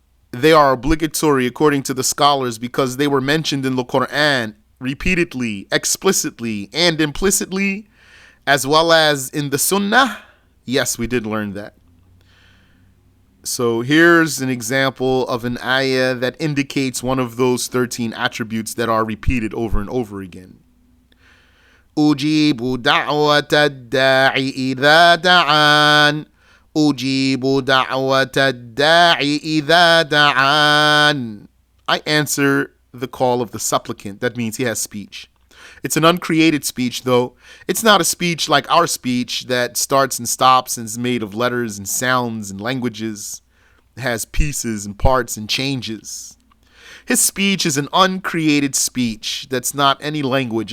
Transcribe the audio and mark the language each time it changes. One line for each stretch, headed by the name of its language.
English: They are obligatory according to the scholars because they were mentioned in the Quran repeatedly, explicitly, and implicitly, as well as in the Sunnah. Yes, we did learn that. So here's an example of an ayah that indicates one of those 13 attributes that are repeated over and over again.
Arabic: أُجِيبُ دَعْوَةَ الدَّاعِ إِذَا دَعَانِ أُجِيبُ دَعْوَةَ الدَّاعِ إِذَا دَعَانِ,
English: I answer the call of the supplicant. That means he has speech. It's an uncreated speech, though. It's not a speech like our speech that starts and stops and is made of letters and sounds and languages. It has pieces and parts and changes. His speech is an uncreated speech that's not any language.